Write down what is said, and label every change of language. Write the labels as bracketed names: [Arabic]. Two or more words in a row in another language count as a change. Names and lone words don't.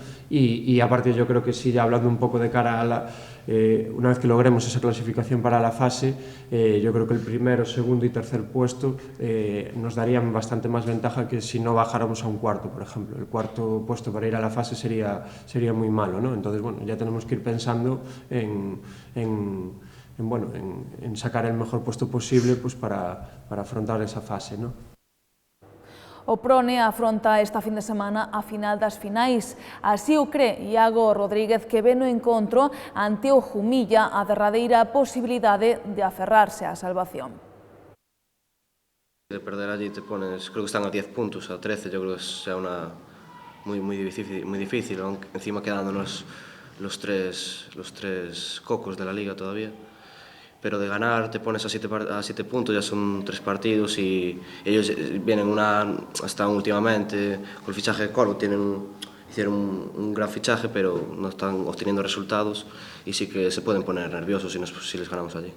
[Spanish] Y aparte yo creo que sí, ya hablando un poco de cara a una vez que logremos esa clasificación para la fase, yo creo que el primero, segundo y tercer puesto nos darían bastante más ventaja que si no bajáramos a un cuarto, por ejemplo. El cuarto puesto para ir a la fase sería muy malo, ¿no? Entonces, bueno, ya tenemos que ir pensando en sacar el mejor puesto posible, pues, para afrontar esa fase, ¿no? [Galician] O Prone afronta esta fin de semana a final das finais. Así o cree Iago Rodríguez, que ve no encontro ante o Jumilla a derradeira posibilidade de aferrarse á salvación. [Spanish] De perder allí te pones, creo que están a 10 puntos, a 13, yo creo que sea una muy difícil, aunque encima quedándonos los tres cocos de la liga todavía. Pero de ganar te pones a 7 puntos, ya son 3 partidos, y ellos vienen hasta últimamente con el fichaje de Corvo, hicieron un gran fichaje, pero no están obteniendo resultados, y sí que se pueden poner nerviosos si les ganamos allí.